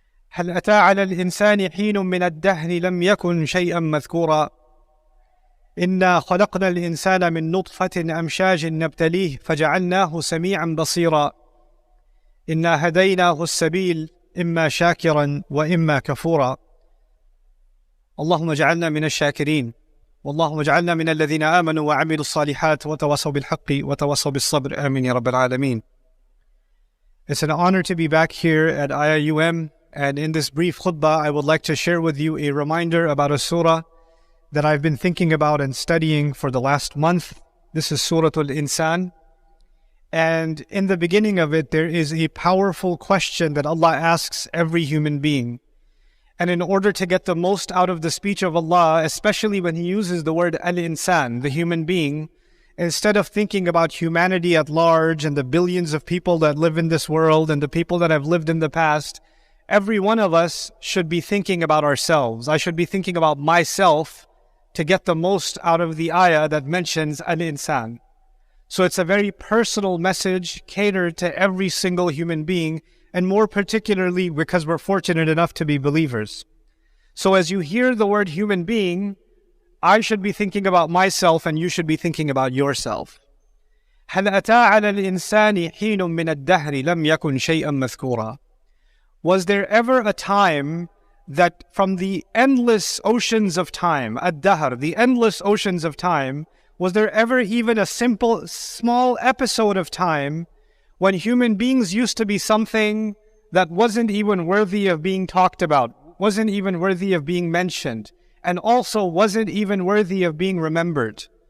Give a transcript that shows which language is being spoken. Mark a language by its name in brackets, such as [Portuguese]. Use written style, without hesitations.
[Arabic] هل أتى على الإنسان حين من الدهر لم يكن شيئا مذكورا، إنا خلقنا الإنسان من نطفة أمشاج نبتليه فجعلناه سميعا بصيرا، إنا هديناه السبيل إما شاكرا وإما كفورا. اللهم اجعلنا من الشاكرين، واللهم اجعلنا من الذين آمنوا وعملوا الصالحات وتواصوا بالحق وتواصوا بالصبر. آمين يا رب العالمين. [English] It's an honor to be back here at IIUM, and in this brief khutbah I would like to share with you a reminder about a surah that I've been thinking about and studying for the last month. This is Surah Al-Insan, and in the beginning of it there is a powerful question that Allah asks every human being. And in order to get the most out of the speech of Allah, especially when He uses the word Al-Insan, the human being, instead of thinking about humanity at large and the billions of people that live in this world and the people that have lived in the past, every one of us should be thinking about ourselves. I should be thinking about myself to get the most out of the ayah that mentions Al-Insan. So it's a very personal message catered to every single human being, and more particularly because we're fortunate enough to be believers. So as you hear the word human being, I should be thinking about myself and you should be thinking about yourself. [Arabic] هل أتى على الإنسان حين من الدهر لم يكن شيئا مذكورا. [English] Was there ever a time that from the endless oceans of time, ad-dahr, the endless oceans of time, was there ever even a simple, small episode of time when human beings used to be something that wasn't even worthy of being talked about, wasn't even worthy of being mentioned, and also wasn't even worthy of being remembered?